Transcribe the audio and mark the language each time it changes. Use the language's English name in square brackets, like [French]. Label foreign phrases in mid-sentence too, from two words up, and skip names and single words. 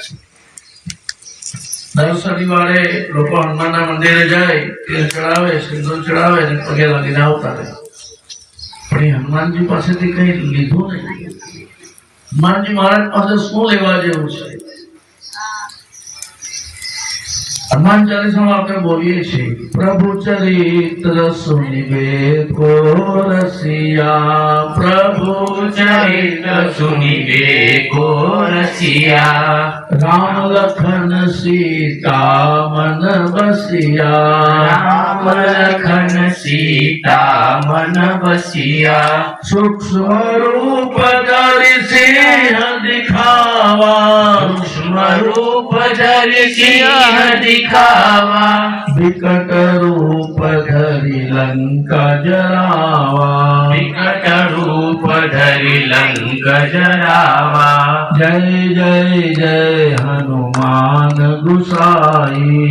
[Gujarati] દર શનિવારે લોગ હનુમાન મંદિરે જાએ, તેલ ચઢાવે, સિંદૂર ચઢાવે ને પગે લગીને આવતા રહે, પણ હનુમાનજી પાસેથી કઈ લીધું નહીં। હનુમાનજી મહારાજ પાસે શું લેવા જેવું છે? હનુમાન ચાલીસા માં આપણે બોલીએ છે, [Awadhi] प्रभु चरित्र सुनिबे को रसिया, प्रभु चरित्र सुनिबे को रसिया, राम लखन सीता मन बसिया, राम लखन सीता मन बसिया, सूक्ष्म रूप धरि सिंह दिखावा, सूक्ष्म रूप धरि सिंह दिखावा विकट रूप धरि लंका जरावा विकट रूप धरि लंक जरावा जय जय जय हनुमान गुसाईं